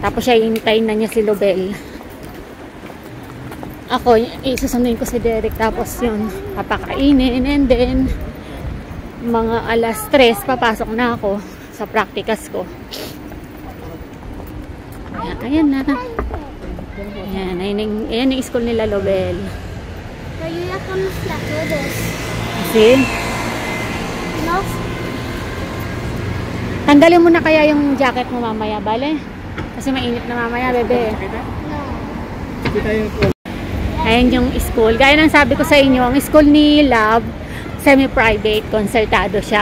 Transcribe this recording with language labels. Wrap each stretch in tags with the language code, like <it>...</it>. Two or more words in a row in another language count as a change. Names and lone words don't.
<tl>Tapos siya hintayin na niya si Lobel. Ako, isusunduin ko si Derek. Tapos yun, papakainin.</tl> <en>And then,</en> <tl>mga alas 3, papasok na ako sa practicas ko. Ayan na. Ayan yung school nila, Lobel.</tl> <es>Pero ya camufla todos.</es> <en>See? No?</en> <tl>Tanggalin mo na kaya yung jacket mo mamaya, bale? Kasi mainit na mamaya, bebe. Ayan yung school. Gaya ng sabi ko sa inyo, ang school ni Love, semi-private, concertado siya.</tl>